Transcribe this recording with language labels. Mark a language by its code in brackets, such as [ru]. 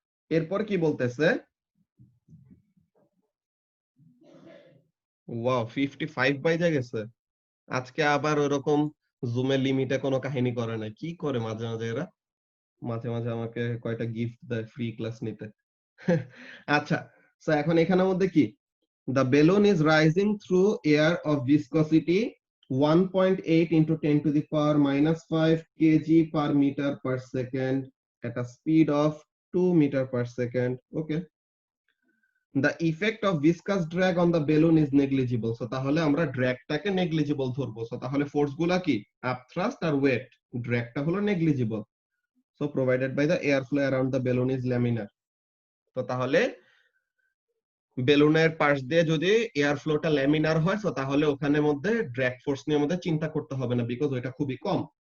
[bn] এরপর কি বলতেছে, ওয়াও 55 বাইজা গেছে। আজকে আবার ওরকম জুমের লিমিটে কোনো কাহিনী করে নাই। কি করে মাঝে মাঝে এরা? মাঝে মাঝে আমাকে কয়টা গিফট দেয় ফ্রি ক্লাস নিতে। আচ্ছা, সো এখন এখানের মধ্যে কি, [en] the balloon is rising through air of viscosity 1.8 into 10 to the power minus 5 kg per meter per second at a speed of 2 meter per second. Okay. The effect of viscous drag on the balloon is negligible. [bn] So তাহলে আমরা ড্র্যাগটাকে negligible ধরবো। So তাহলে force গুলা কি, আপথ্রাস্ট আর wait, ড্র্যাগটা হলো negligible. [en] So provided by the air flow around the balloon is laminar. [bn] তো তাহলে বেলুনের পাশ দিয়ে যদি এয়ার ফ্লোটা ল্যামিনার হয় তো তাহলে ওখানে মধ্যে ড্র্যাগ ফোর্স নিয়ে আমাদের চিন্তা করতে হবে না, বিকজ ওইটা খুবই কম।